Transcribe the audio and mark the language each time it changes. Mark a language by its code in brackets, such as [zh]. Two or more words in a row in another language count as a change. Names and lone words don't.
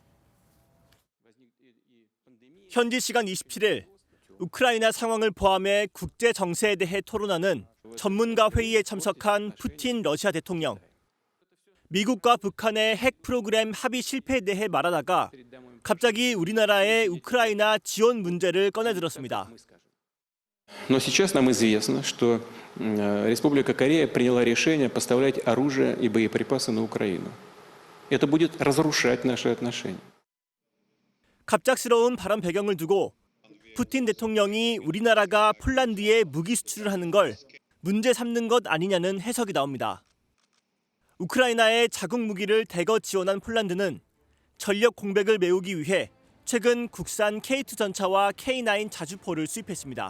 [ko] 현지 시간 27일 우크라이나 상황을 포함해 국제 정세에 대해 토론하는 전문가 회의에 참석한 푸틴 러시아 대통령. 미국과 북한의 핵 프로그램 합의 실패에 대해 말하다가 갑자기 우리나라의 우크라이나 지원 문제를 꺼내들었습니다. [ru] Но сейчас нам известно, что Республика Корея приняла решение поставлять оружие и боеприпасы на Украину. Это будет разрушать наши отношения. [ko] 갑작스러운 발언 배경을 두고 푸틴 대통령이 우리나라가 폴란드에 무기 수출을 하는 걸 문제 삼는 것 아니냐는 해석이 나옵니다. 우크라이나에 자국 무기를 대거 지원한 폴란드는 전력 공백을 메우기 위해 최근 국산 K2 전차와 K9 자주포를 수입했습니다.